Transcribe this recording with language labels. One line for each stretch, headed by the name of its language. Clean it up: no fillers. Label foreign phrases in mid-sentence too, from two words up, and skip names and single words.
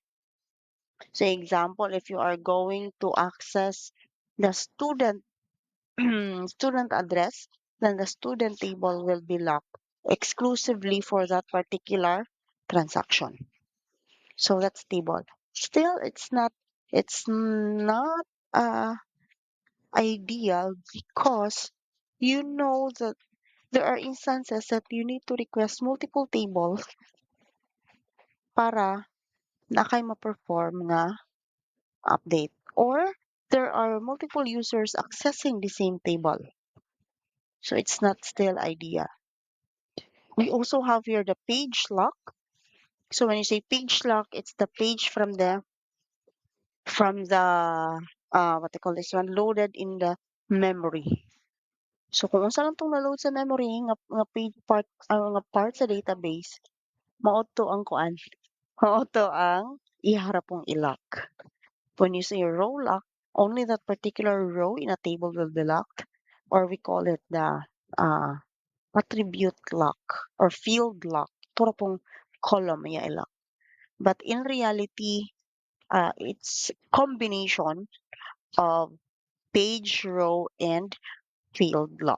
English: So example, if you are going to access the student student address, then the student table will be locked exclusively for that particular transaction. So that's table. Still, it's not uh, ideal because you know that there are instances that you need to request multiple tables
Cebuano: para na kay ma-perform nga update.
English: Or there are multiple users accessing the same table. So it's not still ideal. We also have here the page lock. So when you say page lock, it's the page from the what they call this one loaded in the memory.
Cebuano: So kung unsa lang tong na-load sa memory nga page part nga part sa database, mao to ang kuan. Mao to ang iharap mong i-lock.
English: When you say row lock, only that particular row in a table will be locked, or we call it the uh, attribute lock or field lock.
Filipino: Ito pong column iya i-lock.
English: But in reality, It's combination of page, row, and field log.